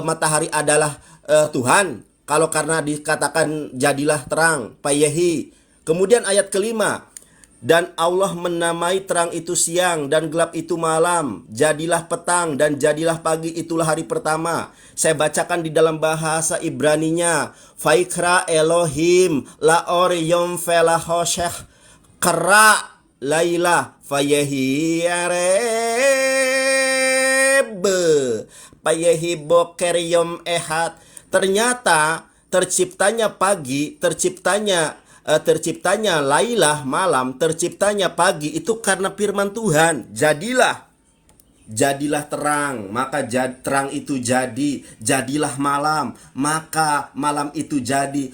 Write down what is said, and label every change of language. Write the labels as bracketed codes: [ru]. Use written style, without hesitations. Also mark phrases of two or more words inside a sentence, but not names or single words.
[id] Apakah matahari adalah Tuhan? Kalau karena dikatakan jadilah terang, payehi. Kemudian ayat kelima, dan Allah menamai terang itu siang dan gelap itu malam. Jadilah petang dan jadilah pagi, itulah hari pertama. Saya bacakan di dalam bahasa Ibraninya. [he] ויקרא אלהים לאור יום ולחשך קרא לילה ויהי ערב ויהי בקר יום אחד. [id] Ternyata terciptanya pagi, terciptanya lailah malam, terciptanya pagi itu karena firman Tuhan. Jadilah terang, maka terang itu jadi. Jadilah malam, maka malam itu jadi.